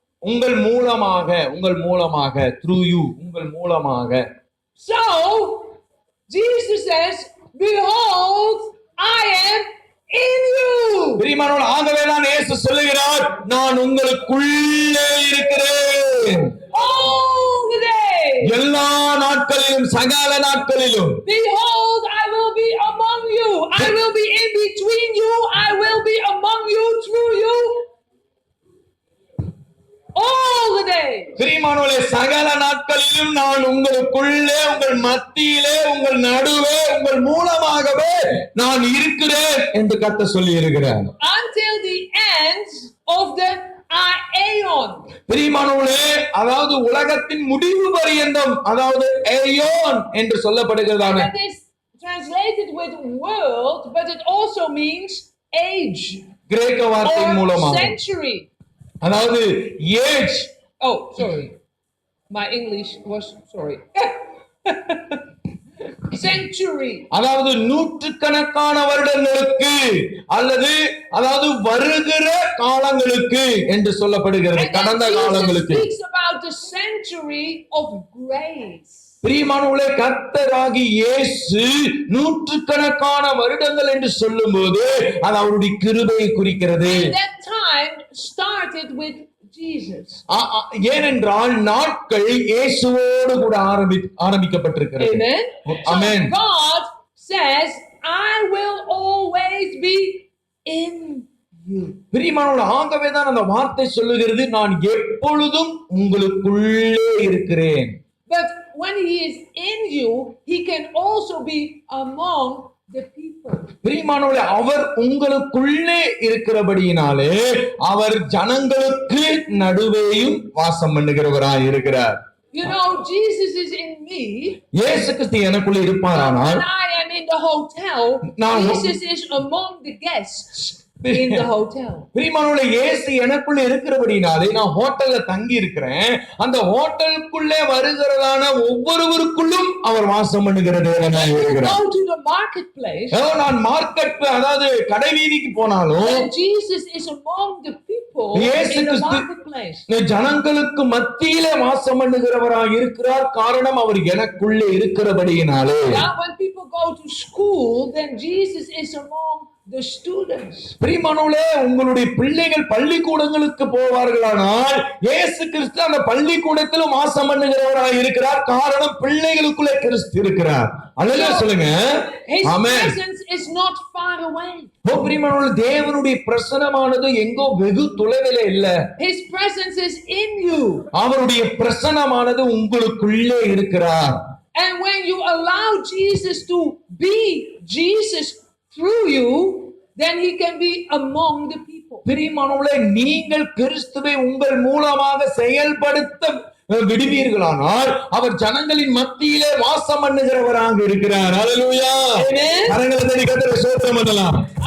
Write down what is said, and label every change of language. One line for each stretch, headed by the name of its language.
Tamil: உங்கள் மூலமாக
English: through you,
Tamil: உங்கள் மூலமாக.
English: So, Jesus says, behold, I am in you.
Tamil: பிரியமானவர்களே, ஆகவேதான் இயேசு சொல்லுகிறார், நான் உங்களுக்குள்ளே இருக்கிறேன்.
English: All the day.
Tamil: எல்லா நாட்களிலும், சகல நாட்களிலும்.
English: Behold, I will be among you. I will be in between you. I will be among you, through you. All the day.
Tamil: பிரியமானவர்களே, சகல நாட்களிலும் நான் உங்களுக்குள்ளே, உங்கள் மத்தியிலே, உங்கள் நடுவே, உங்கள் மூலமாகவே நான் இருக்கிறேன் என்று கர்த்தர் சொல்லி இருக்கிறார்.
English: Until the end of the aeon.
Tamil: பிரியமானவர்களே, அதாவது உலகத்தின் முடிவு பரியந்தம், அதாவது ஏயோன் என்று சொல்லப்படுகிறதான.
English: That is translated with world, but it also means age.
Tamil: கிரேக்க வார்த்தை
English: Or
Tamil: மூலமாக,
English: century.
Tamil: அதாவது age.
English: Oh, sorry. My English was sorry. Century.
Tamil: அதாவது நூற்றுக்கணக்கான வருடங்களுக்கு அல்லது அதாவது வருகிற காலங்களுக்கு என்று சொல்லப்படுகிறது,
English: And then
Tamil: கடந்த
English: Jesus
Tamil: காலங்களுக்கு.
English: speaks about the century of grace.
Tamil: பிரியமானவர்களே, கர்த்தராகி இயேசு நூற்றுக்கணக்கான வருடங்கள் என்று சொல்லும்போது அது அவருடைய கிருபையை குறிக்கிறது.
English: And that time started with Jesus.
Tamil: ஏனென்றால் நாட்கள் இயேசுவோடு கூட ஆரம்பிக்கப்பட்டிருக்கிறது.
English: Amen. Amen. So God says, I will always be in you.
Tamil: பிரியமானவர்களே, ஆகவேதான் அந்த வார்த்தை சொல்லுகிறது, நான் எப்பொழுதும் உங்களுக்குள்ளே இருக்கிறேன்.
English: But when he is in you, he can also be among the people.
Tamil: பிரியமானவர்களே, அவர் உங்களுக்குள்ளே இருக்கிறபடியினாலே அவர் ஜனங்களுக்கு நடுவேயும் வாசம் பண்ணுகிறவராய் இருக்கிறார்.
English: You know, Jesus is in me.
Tamil: இயேசு கிறிஸ்து எனக்குள்ளே இருப்பாரானால்,
English: When I am in the hotel, Jesus is among the guests in the hotel.
Tamil: பிரியமானவர்களே, இயேசு எனக்குள்ள இருக்கிறபடினாலே நான் ஹோட்டல்ல தங்கி இருக்கிறேன். அந்த ஹோட்டலுக்குள்ளே வருகிறதான ஒவ்வொருவருக்குள்ளும் அவர் வாசம் பண்ணுகிற தேவனாய் இருக்கிறார்.
English: Go to the marketplace.
Tamil: நான் மார்க்கெட், அதாவது கடை வீதிக்கு போனாலும்
English: And Jesus is among the people
Tamil: இயேசு
English: in the
Tamil: கிறிஸ்து
English: marketplace.
Tamil: ஜனங்களுக்கு மத்தியிலே வாசம் பண்ணுகிறவராய் இருக்கிறார். காரணம் அவர் எனக்குள்ளே இருக்கிறபடியினாலே.
English: Now when people go to school, then Jesus is among the students.
Tamil: பிரியமானவர்களே, உங்களுடைய பிள்ளைகள் பள்ளிக்கூடங்களுக்கு போவார்களானால் இயேசு கிறிஸ்து அந்த பள்ளிக்கூடத்திலும் வாசம் பண்ணுகிறவராய் இருக்கிறார். காரணம் பிள்ளைகளுக்குள்ளே கிறிஸ்து இருக்கிறார். அல்லேலூயா சொல்லுங்க.
English: His
Tamil: amen.
English: presence is not far away.
Tamil: பிரியமானவர்களே, தேவனுடைய பிரசன்னமானது எங்கோ வெகு தொலைவிலே இல்ல.
English: His presence is in you.
Tamil: அவருடைய பிரசன்னமானது உங்களுக்குள்ளே இருக்கிறார்.
English: And when you allow Jesus to be Jesus through you, then he can be among the people.
Tamil: பிரியமானவர்களே, நீங்கள் கிறிஸ்துவை உங்கள் மூலமாக செயல்படுத்த விடுவீர்களானால் அவர் ஜனங்களின் மத்தியிலே வாசம் பண்ணுகிறவராக இருக்கிறார். ஹல்லேலூயா. கரங்களை தட்டி கர்த்தரை ஸ்தோத்திரம் பண்ணலாம்.